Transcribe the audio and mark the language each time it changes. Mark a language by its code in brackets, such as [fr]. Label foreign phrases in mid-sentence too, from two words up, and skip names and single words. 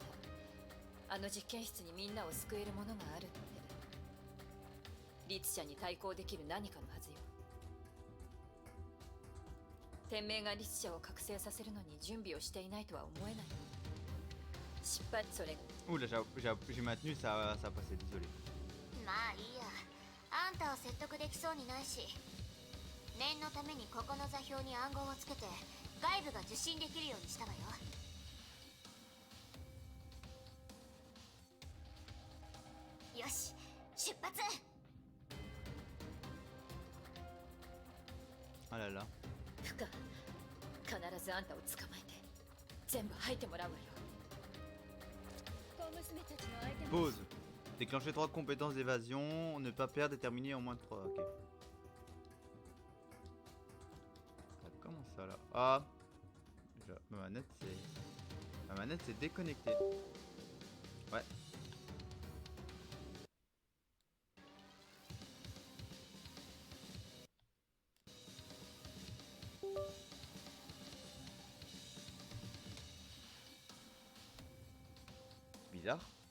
[ja] あの実験室にみんなを救えるものがあるって。律者に対抗できる何かのはずよ。天命が律者を覚醒させるのに準備をしていないとは思えない。失敗、それ。 [fr] Ouh là, j'ai maintenu, ça a passé, désolé. [ja] まあいいや。あんたを説得できそうにないし、念のためにここの座標に暗号をつけて外部が受信できるようにしたわよ。よし、出発。 [fr] Ah là là. [ja] フカ、必ずあんたを捕まえて全部吐いてもらうわよ。小娘たちの相手も。 [fr] Pause. Déclencher 3 compétences d'évasion, ne pas perdre, déterminer en moins de 3. Ok. Ça commence ça là. Ah, ma manette c'est déconnectée. Ouais. Bizarre.